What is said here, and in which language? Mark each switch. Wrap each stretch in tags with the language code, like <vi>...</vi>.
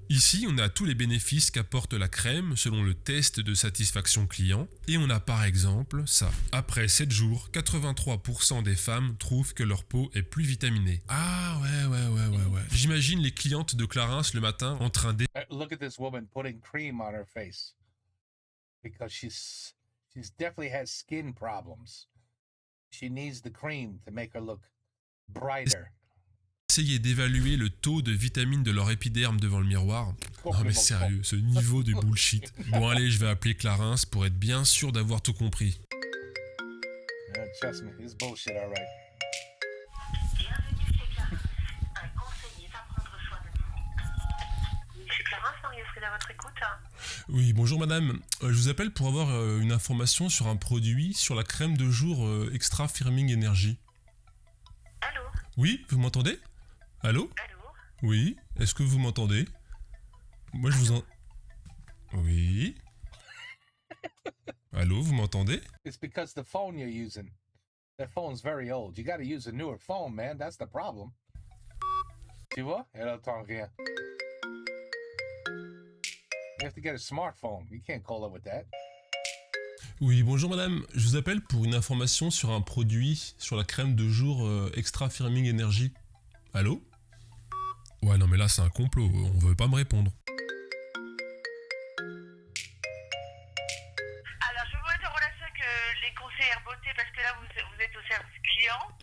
<fr>Ici, on a tous les bénéfices qu'apporte la crème selon le test de satisfaction client, et on a par exemple ça. Après 7 jours, 83% des femmes trouvent que leur peau est plus vitaminée. Ah ouais. J'imagine les clientes de Clarins le matin en train d'...</fr> <en>Look at this woman putting cream on her face because she's definitely has skin problems. She needs the cream to make her look brighter.</en> <fr>Essayer d'évaluer le taux de vitamine de leur épiderme devant le miroir. Non mais sérieux, ce niveau de bullshit. Bon allez, je vais appeler Clarins pour être bien sûr d'avoir tout compris.</fr> <en>Yeah, trust me, it's bullshit, all right.</en> <fr>Bienvenue chez Clarins. Un conseiller va prendre soin de vous. Monsieur Clarins, Marie-Estelle à votre écoute. Oui, bonjour madame. Je vous appelle pour avoir une information sur un produit, sur la crème de jour Extra Firming Energy. Allô? Oui, vous m'entendez? Allô? Allô? Oui, est-ce que vous m'entendez? Moi je vous en... Oui. Allô, vous m'entendez?</fr> <en>It's because the phone you're using. That phone's very old. You gotta use a newer phone, man. That's the problem.</en> <fr>Tu vois? Elle entend rien.</fr> <en>You have to get a smartphone. You can't call her with that.</en> <fr>Oui, bonjour madame. Je vous appelle pour une information sur un produit, sur la crème de jour Extra Firming Energy. Allô? Ouais, non mais là c'est un complot, on veut pas me répondre. Alors, je vous mets en relation avec les conseillères beauté parce que là, vous êtes au service client.</fr>